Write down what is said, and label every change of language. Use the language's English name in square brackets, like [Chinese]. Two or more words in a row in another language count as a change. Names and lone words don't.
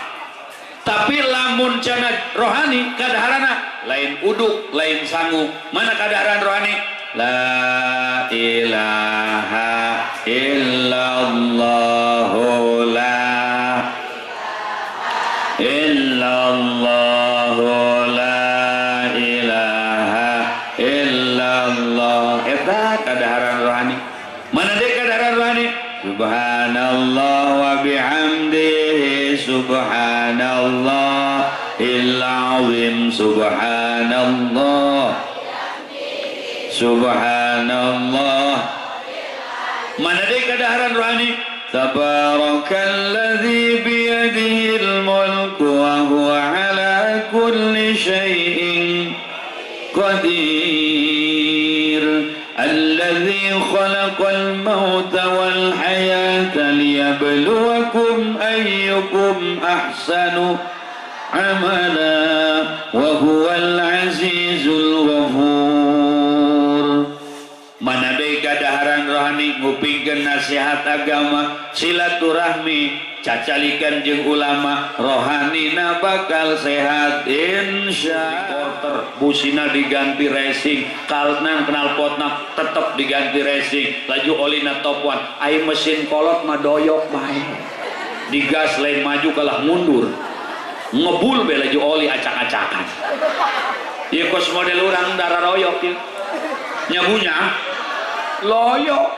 [Sundanese] Tapi lamun cenah rohani kadaharana lain uduk lain sangu mana kadaharan rohani [Arabic] لا إله إلا الله لا إلا الله لا إله إلا الله [Sundanese] eta kadaharan rohani mana deui kadaharan rohani [Arabic] سبحان الله وبحمده سبحان الله العظيم سبحان الله سبحان الله [Sundanese] mana deui kadaharan rohani [Arabic] تبارك الذي بيده الملك وهو على كل شيء قدير الذي خلق الموت والحياة ليبلوكم أيكم أحسن عملا وهو العزيز الغفور. [Sundanese] Mana deui kadaharan rohani ngupingkeun nasihat agama silaturahmi cacalikan jeung ulama rohanina bakal sehat [Arabic] إن شاء الله. [Sundanese] Busina diganti racing kalna knalpotna tetep diganti racing laju olina top 1 ai mesin kolot mah doyok bae digas lain maju kalah mundur ngebul be laju oli acak-acakan ieu kos model urang darah royok ieu nyabunya loyok.